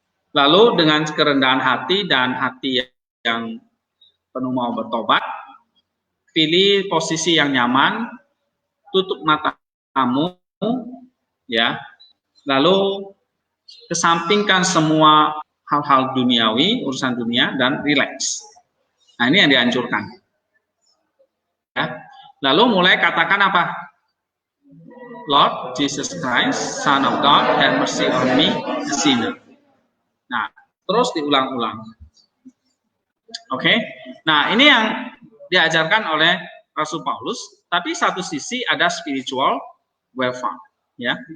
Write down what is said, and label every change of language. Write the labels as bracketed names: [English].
[Indonesian] Lalu dengan kerendahan hati dan hati yang penuh mau bertobat, pilih posisi yang nyaman, tutup matamu, ya, lalu kesampingkan semua hal-hal duniawi, urusan dunia, dan relax. Nah, ini yang dianjurkan. Ya. Lalu mulai katakan apa? [English] Lord Jesus Christ, Son of God, have mercy on me, a sinner. [Indonesian] Nah, terus diulang-ulang. Oke? Nah, ini yang diajarkan oleh Rasul Paulus, tapi satu sisi ada spiritual welfare, ya.